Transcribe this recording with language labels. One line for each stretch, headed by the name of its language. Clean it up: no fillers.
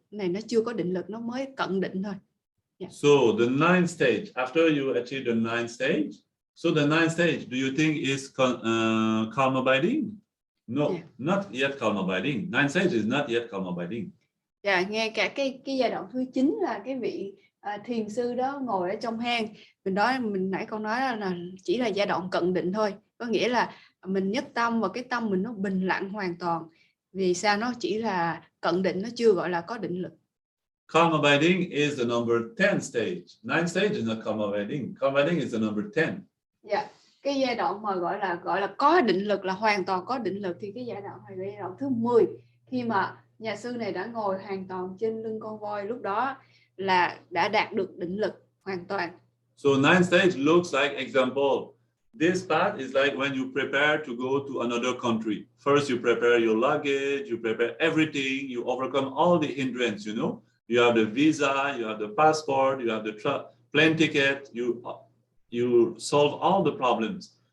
Vietnamese: Này nó chưa có định lực, nó mới cận định thôi. Yeah.
English: So the 9th stage, after you achieve the 9th stage, so the 9th stage, do you think is calm abiding? No, yeah. Not yet calm abiding. 9th stage is not yet calm abiding.
Vietnamese: Dạ, nghe cả cái giai đoạn thứ 9 là cái vị thiền sư đó ngồi ở trong hang. Mình nãy con nói là chỉ là giai đoạn cận định thôi, có nghĩa là mình nhất tâm và cái tâm mình nó bình lặng hoàn toàn. Vì sao nó chỉ là cận định, nó chưa gọi là có định lực.
English: Calm abiding is the number 10 stage. 9th stage is not calm abiding. Calm abiding is the number 10.
Vietnamese: Dạ, cái giai đoạn mà gọi là có định lực, là hoàn toàn có định lực, thì cái giai đoạn này là giai đoạn thứ 10, khi mà nhà sư này đã ngồi hoàn toàn trên lưng con voi, lúc đó là đã đạt được định lực hoàn toàn.
English: So 9th stage looks like, example, this path is like when you prepare to go to another country. First you prepare your luggage, you prepare everything, you overcome all the hindrance, you know. You have the visa, you have the passport, you have the plane ticket, you solve all the problems.